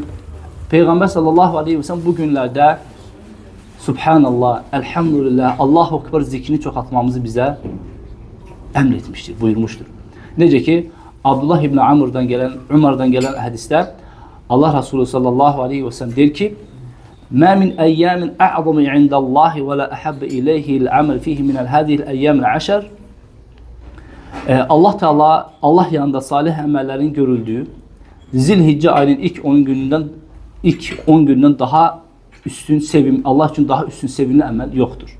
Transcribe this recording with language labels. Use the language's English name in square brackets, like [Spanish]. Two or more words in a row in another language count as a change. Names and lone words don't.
[Turkish] Peygamber [Arabic] صلى الله عليه وسلم [Turkish] bu günlerde [Arabic] سبحان الله، الحمد لله، الله أكبر [Turkish] zikrini çoxaltmamızı bize emretmiştir, buyurmuştur. Nece ki Abdullah ibn Umar'dan gelen hadiste Allah Resulü [Arabic] صلى الله عليه وسلم [Turkish] der ki: [Arabic] "ما من أيام أعظم عند الله ولا أحب إليه العمل فيه من هذه الأيام 10." [Turkish] Allah Teala, Allah yanında salih amellerin görüldüğü Zilhicce ayının ilk 10 günden daha üstün Allah için daha üstün sevimli amel yoktur.